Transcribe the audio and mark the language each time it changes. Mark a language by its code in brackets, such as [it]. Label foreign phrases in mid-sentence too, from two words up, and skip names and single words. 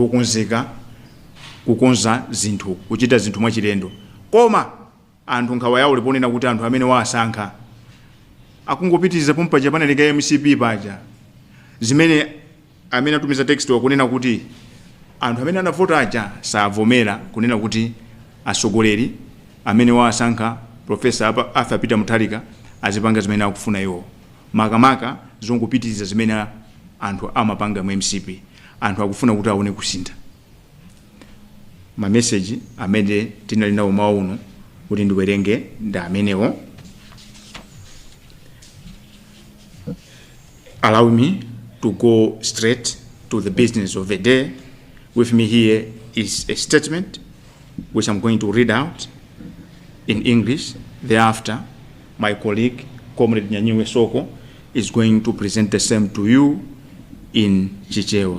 [ny] wokonzeka kukonza zinthu, kuchita zinthu mwachilendo, koma anthu nkhawa yawo liponena kuti anthu amene waasankha akungopitiriza pompa panalika MCP paja zimene amene atumiza text wakunena kuti anthu amene anavota aja savomera kunena kuti asogoleri amene waasankha Professor Arthur Peter Mutharika azipanga zimene akufuna iwo, makamaka zongopitiriza zimene anthu amapanga mu MCP. Anthu akufuna kuti aone kusintha. Ma message amene tinali nawo mawu uno kuti ndiwerenge ndi amenewo. [en] Allow me to go straight to the business of the day. With me here is a statement which I'm going to read out in English. Thereafter, my colleague, Comrade Nyanyiwe Soko, is going to present the same to you in Chichewa.